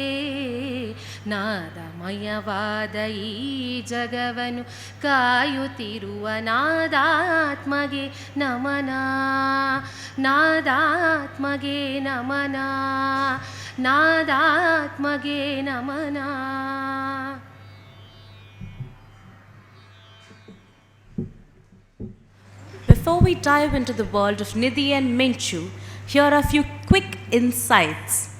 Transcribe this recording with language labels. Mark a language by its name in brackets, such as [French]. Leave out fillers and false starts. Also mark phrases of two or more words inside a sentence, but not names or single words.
[Kannada] ನಾದಮಯವಾದ ಈ ಜಗವನು ಕಾಯುತ್ತಿರುವ ನಾದಾತ್ಮಗೆ ನಮನ. ನಾದಾತ್ಮಗೆ ನಮನ, ನಾದಾತ್ಮಗೆ ನಮನ. [English] Before we dive into the world of Nidhi and Minchu, here are a few quick insights.